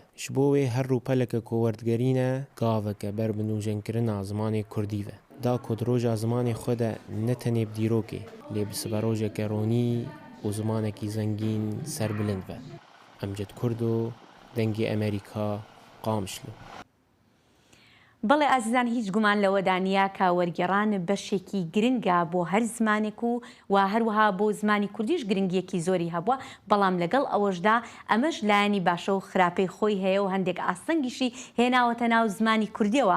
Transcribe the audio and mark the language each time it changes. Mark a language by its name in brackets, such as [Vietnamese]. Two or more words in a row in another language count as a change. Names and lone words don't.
[Kurdish] Ji bo wê her rûpeleke ku werdgerîne gaveke ber bi nûjenkirina zimanê Kurdî ve. Da ku di roja zimanê xwe de ne tenê bi dîrokê lê bi siberojeke ronî û zimanekî zengîn serbilind ve. Emced Kurdo, dengê Amerîka, Qamişlo. [Central Kurdish] بەڵێ ئازیزان هیچ گومان لەوەدا نییە کە وەرگێڕان بەشێکی گرنگە بۆ هەر زمانێک و هەروەها بۆ زمانی کوردیش گرنگیەکی زۆری هەبووە بەڵام لەگەڵ ئەوەشدا ئەمەش لایەنی باشە و خراپەی خۆی هەیە و هەندێک ئاستەنگیشی هێناوەتە ناو زمانی کوردیەوە.